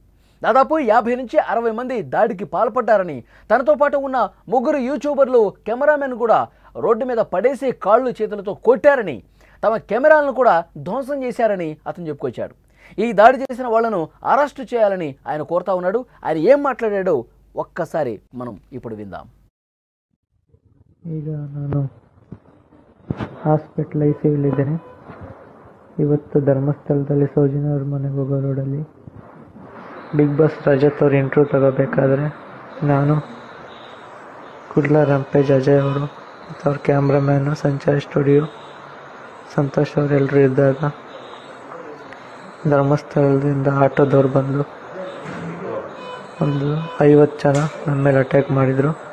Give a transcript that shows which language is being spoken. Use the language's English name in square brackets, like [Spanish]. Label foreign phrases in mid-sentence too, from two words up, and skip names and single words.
[Telugu] దాదాపు 50 నుంచి 60 మంది దాడికి పాల్పడ్డారని, తనతో పాటు ఉన్న 3 యూట్యూబర్లు, కెమెరామెన్ కూడా రోడ్డు మీద పడేసి కాళ్ళు చేతులతో కొట్టారని, తమ కెమెరాలను కూడా ధ్వంసం చేశారని అతను చెప్పుకొచ్చాడు. ఈ దాడి చేసిన వాళ్లను అరెస్టు చేయాలని ఆయన కోరుతా ఉన్నాడు. ఆయన ఏం మాట్లాడాడో ఒక్కసారి మనం ఇప్పుడు విందాం. [Kannada] ಈಗ ನಾನು ಹಾಸ್ಪಿಟಲೈಸಿಯಲ್ಲಿದ್ದೇನೆ. ಇವತ್ತು ಧರ್ಮಸ್ಥಳದಲ್ಲಿ ಸೌಜನ್ಯ ಅವ್ರ ಮನೆಗೆ ಹೋಗೋ ರೋಡಲ್ಲಿ ಬಿಗ್ ಬಾಸ್ ರಜತ್ ಅವ್ರ ಇಂಟ್ರ್ಯೂ ತಗೋಬೇಕಾದ್ರೆ ನಾನು, ಕುಡ್ಲ ರಂಪೇಜ್, ಅಜಯ್ ಅವರು ಮತ್ತು ಅವ್ರ ಕ್ಯಾಮ್ರಾಮ್ಯಾನು, ಸಂಚಾರ್ ಸ್ಟುಡಿಯೋ ಸಂತೋಷ್ ಅವರೆಲ್ಲರೂ ಇದ್ದಾಗ ಧರ್ಮಸ್ಥಳದಿಂದ ಆಟೋದವ್ರು ಬಂದು ಒಂದು 50 ಜನ ನನ್ನ ಮೇಲೆ ಅಟ್ಯಾಕ್ ಮಾಡಿದರು.